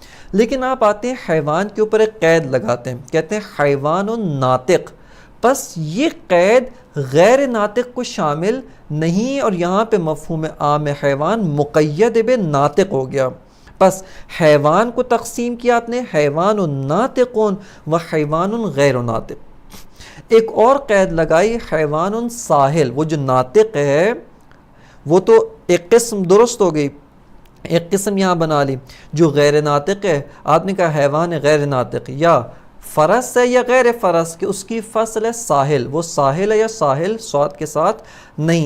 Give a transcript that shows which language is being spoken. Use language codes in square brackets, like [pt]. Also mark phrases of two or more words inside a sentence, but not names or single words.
[ur] لیکن آپ آتے ہیں حیوان کے اوپر ایک قید لگاتے ہیں، کہتے ہیں حیوان ناطق، پس یہ قید غیر ناطق کو شامل نہیں، اور یہاں پہ مفہوم عام حیوان مقید بے ناطق ہو گیا۔ پس حیوان کو تقسیم کیا آپ نے، حیوان ناطقون و حیوان غیر ناطق۔ ایک اور قید لگائی، حیوان ساحل، وہ جو ناطق ہے وہ تو ایک قسم درست ہو گئی، ایک قسم یہاں بنا لی۔ جو غیر ناطق ہے، آپ نے کہا حیوان غیر ناطق، یا فرس ہے یا غیر فرس، کہ اس کی فصل ہے ساحل، وہ ساحل ہے یا ساحل صاد کے ساتھ نہیں ہے۔